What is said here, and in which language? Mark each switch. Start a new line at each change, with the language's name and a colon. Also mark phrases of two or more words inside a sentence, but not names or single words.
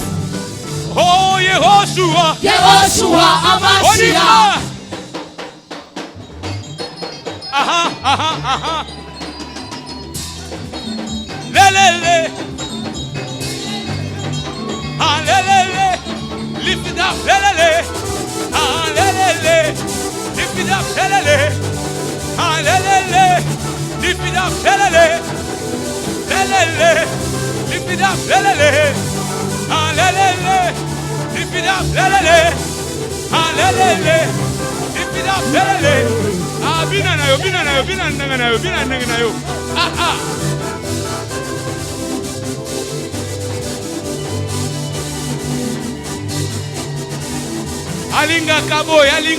Hebrew: Oh, Yehoshua! Yehoshua
French: On y
Hebrew: Hamashiach,
French: va! Aha, aha, aha! Lelele! Ah, lelele!
English: Lift it up, lelele! Ah, lelele! Lift it up, lelele! Ah, lelele! Lift it up, lelele! Lelele! Lift it up, lelele! Ah, lelele! Lift it up, lelele! Alelele.
Lingala: Ipida belele. Ah, bina na yo. Ah. Alinga kaboye.